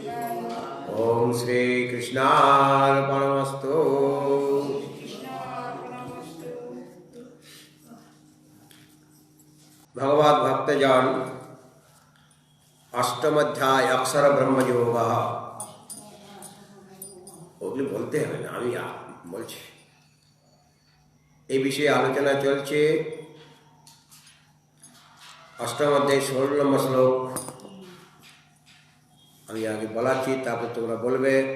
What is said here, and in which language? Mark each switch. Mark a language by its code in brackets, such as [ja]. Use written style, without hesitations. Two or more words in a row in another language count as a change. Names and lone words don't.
[sa] ओम श्री कृष्णार्पणमस्तु। [bn] ভগবত ভক্তজন অষ্টম অধ্যায় অক্ষর ব্রহ্ম যোগ ওগুলি বলতে হবে না, আমি বলছি। এই বিষয়ে আলোচনা চলছে। অষ্টম অধ্যায় 16 নম্বর শ্লোক আমি আগে বলাচ্ছি, তারপর তোমরা বলবে।